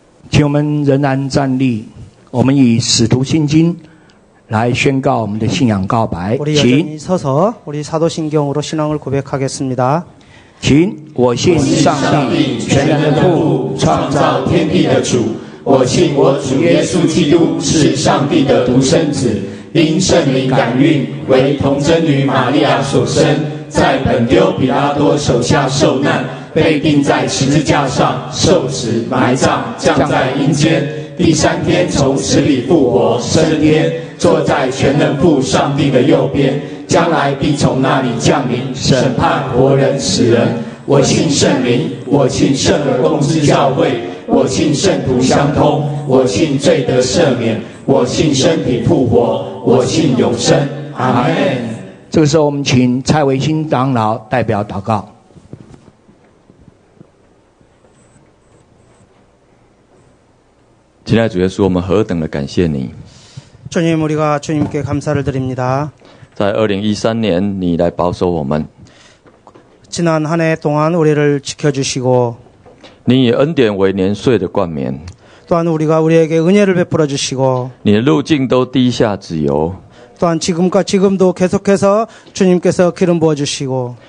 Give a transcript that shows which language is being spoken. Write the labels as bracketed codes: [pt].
[zh] 请我们仍然站立，我们以使徒信经来宣告我们的信仰告白。 [ko] 우리 여전히 서서 우리 사도신경으로 신앙을 고백하겠습니다. [zh] 请我信上帝全能的父，创造天地的主。我信我主耶稣基督是上帝的独生子，因圣灵感孕，为童贞女玛利亚所生，在本丢彼拉多手下受难，被钉在十字架上，受死，埋葬，降在阴间。第三天从死里复活，升天，坐在全能父上帝的右边，将来必从那里降临，审判活人死人。我信圣灵，我信圣而共之教会，我信圣徒相通，我信罪得赦免，我信身体复活，我信永生。阿们。这个时候，我们请蔡维新长老代表祷告。亲爱的主耶稣，我们何等的感谢你！ [ko] 주님, 우리가 주님께 감사를 드립니다. [zh] 在2013年，你来保守我们， [ko] 지난 한 해 동안 우리를 지켜주시고 [zh] 你以恩典为年岁的冠冕， [ko] 또한 우리에게 은혜를 베풀어 주시고 [zh] 你的路径都滴下脂油， [ko] 또한 지금도 계속해서 주님께서 기름 부어 주시고